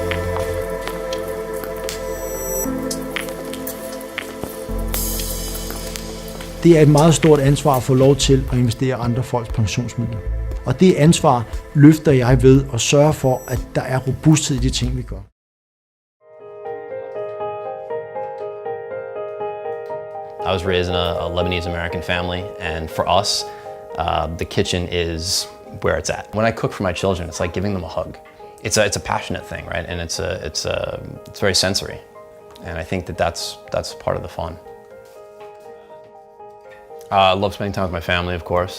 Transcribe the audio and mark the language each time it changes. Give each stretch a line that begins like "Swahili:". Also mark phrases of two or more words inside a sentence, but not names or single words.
Danish: Det er et meget stort ansvar at få lov til at investere andre folks pensionsmidler. Og det ansvar løfter jeg ved at sørge for, at der er robusthed i de ting, vi gør.
English: I was raised in a Lebanese-American family, and for us, the kitchen is where it's at. When I cook for my children, it's like giving them a hug. It's a passionate thing, right? And it's very sensory, and I think that's part of the fun. I love spending time with my family, of course.